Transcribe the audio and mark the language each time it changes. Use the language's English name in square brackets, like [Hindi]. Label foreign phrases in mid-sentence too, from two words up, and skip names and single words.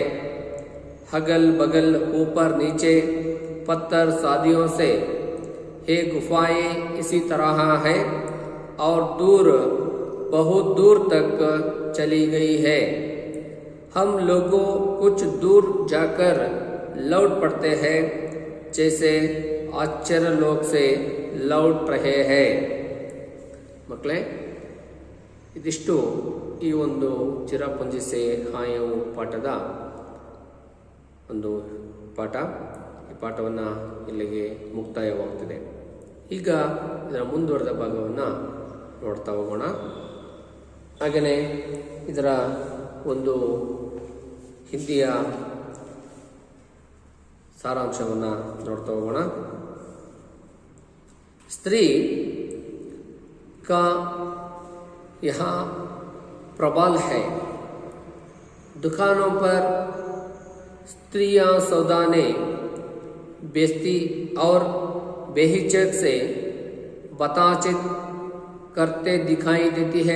[Hindi] अगल बगल ऊपर नीचे पत्थर शादियों से ये गुफाएं इसी तरह है और दूर बहुत दूर तक चली गई है। हम लोगों कुछ दूर जाकर लौट पड़ते हैं, जैसे आश्चर्य लोक से लौट रहे हैं। [Kannada] मಕ್ಕಳೇ, ಇದಿಷ್ಟು ಈ ಒಂದು ಚಿರಪುಂಜಿಸೆ ಹಾಯವು ಪಾಠದ ಒಂದು ಪಾಠ. ಈ ಪಾಠವನ್ನು ಇಲ್ಲಿಗೆ ಮುಕ್ತಾಯವಾಗುತ್ತಿದೆ. ಈಗ ಇದರ ಮುಂದುವರೆದ ಭಾಗವನ್ನು ನೋಡ್ತಾ ಹೋಗೋಣ. ಹಾಗೆಯೇ ಇದರ ಒಂದು ಹಿಂದಿಯ सारांशವನ್ನು ನೋಡ್ತಾ ಹೋಗೋಣ. [Hindi] स्त्री का यहाँ प्रबल है। दुकानों पर स्त्रियां सौदाने बेचती और बेहिचक से बातचीत करते दिखाई देती है।